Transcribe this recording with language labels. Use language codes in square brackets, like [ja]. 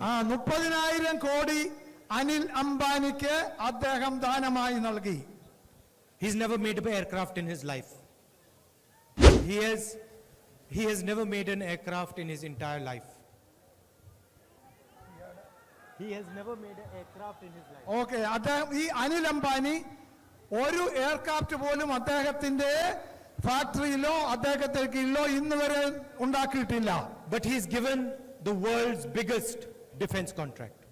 [ml] 30,000 കോടി അനിൽ അംബാനിക്ക് അദ്ദേഹം ദാനമായി നൽകി. [en] He's never made an aircraft in his life. He has never made an aircraft in his entire life. He has never made an aircraft in his life. [ml] Okay, അദ്ദേഹം ഈ അനിൽ അംബാനി ഒരു aircraft പോലും അദ്ദേഹത്തിന്റെ ഫാക്ടറിയിലോ അദ്ദേഹത്തിന്റെ കീഴിലോ ഇന്ന് വരെ ഉണ്ടാക്കിയിട്ടില്ല. [en] But he's given the world's biggest defense contract.